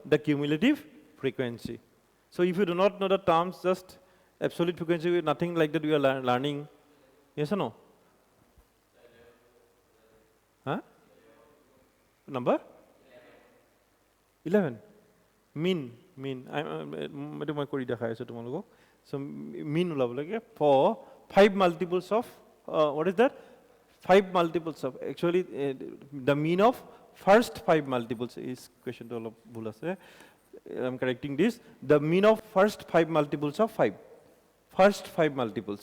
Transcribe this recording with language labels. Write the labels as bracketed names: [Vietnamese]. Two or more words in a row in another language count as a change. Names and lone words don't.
[English] The cumulative frequency. So if you do not know the terms, just absolute frequency, nothing like that we are learning. Yes or no? Huh? Number? 11. Mean. [Assamese] মই কৰি দেখাই আছো তোমালোকক. [English] So mean ওলাব লাগে for 5 multiples of, what is that? 5 multiples of, actually the mean of first 5 multiples is question to [Assamese] অলপ ভুল আছে. [English] I'm correcting this. The mean of first 5 multiples of 5. First 5 multiples.